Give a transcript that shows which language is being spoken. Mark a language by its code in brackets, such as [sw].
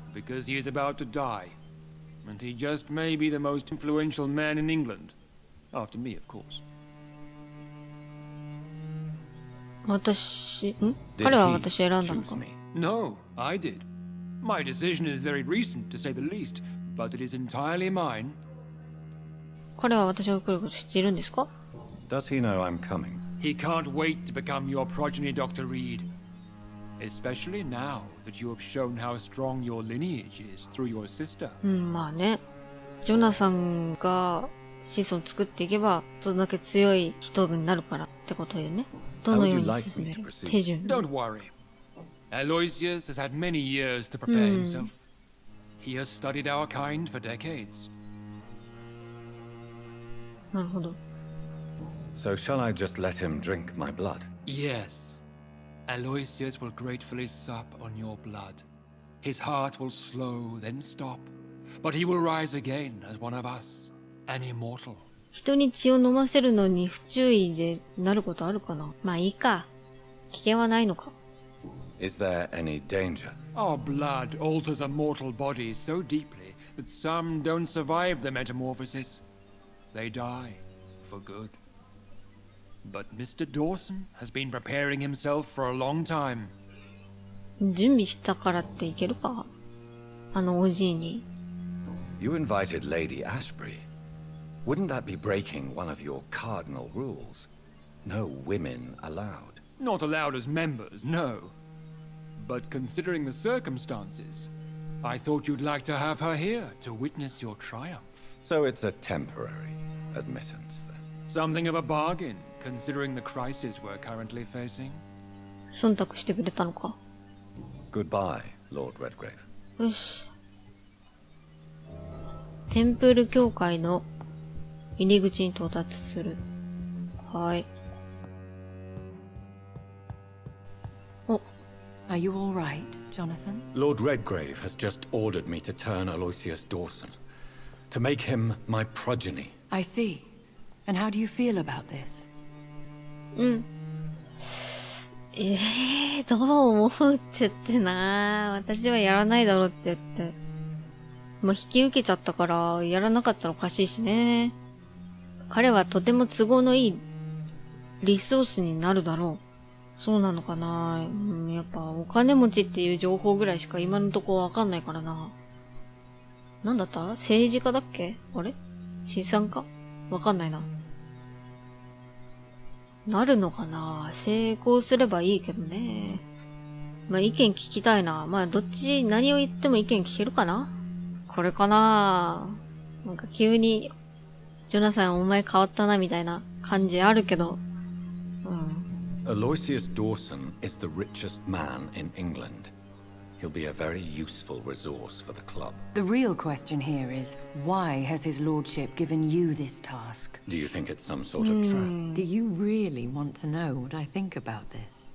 [en] Because he is about to die. And he just may be the most influential man in England. After me, of course. [ja] 彼は私を選んだの [en] choose [ja] か。 [en] me? No, I did. My decision is very recent, to say the least, but it is entirely mine. [ja] 彼は私が来ること知っているんですか？ [en] Does he know I'm coming? He can't wait to become your progeny, Dr. Reed. Especially now that you have shown how strong your lineage is through your sister. [ja] まあね。ジョナサンが子孫作っていけば、それだけ強い人になるからってことよね。どのように進める手順。 [en] Don't worry. Aloysius has had many years to prepare himself. He has studied our kind for decades. [ja] なるほど。 [en] So shall I just let him drink my blood? Yes. Aloysius will gratefully sup on your blood. His heart will slow, then stop. But he will rise again as one of us, an immortal. [ja] 人に血を飲ませるのに不注意でなることあるかな。まあいいか。危険はないのか。 [en] Is there any danger? Our blood alters a mortal body so deeply that some don't survive the metamorphosis. They die for good. But Mr. Dawson has been preparing himself for a long time. [ja] 準備したからっていけるか？あのおじいに。 [en] You invited Lady Ashbury. Wouldn't that be breaking one of your cardinal rules? No women allowed. Not allowed as members, no. But considering the circumstances, I thought you'd like to have her here to witness your triumph. So it's a temporary admittance then. Something of a bargain, considering the crisis we're currently facing. [ja] 忖度してくれたのか。 [en] Goodbye, Lord Redgrave. [ja] よし。テンプル教会の入り口に到達する。はい。お、 [en] Are you all right, Jonathan? Lord Redgrave has just ordered me to turn Aloysius Dawson, to make him my progeny. I see. And how do you feel about this? [ja] どう思うって言ってな。私はやらないだろうって言って。まあ、引き受けちゃったから、やらなかったらおかしいしね。彼はとても都合のいいリソースになるだろう。そうなのかな。やっぱお金持ちっていう情報ぐらいしか今のとこわかんないからな。なんだった？政治家だっけ？あれ？資産家？わかんないな。なるのかな。成功すればいいけどね。まあ、意見聞きたいな。まあ、どっち、何を言っても意見聞けるかな？これかな。なんか急に、ジョナサンお前変わったなみたいな感じあるけど。 [en] Aloysius Dawson is the richest man in England. He'll be a very useful resource for the club. The real question here is, why has his lordship given you this task? Do you think it's some sort of trap? Do you really want to know what I think about this?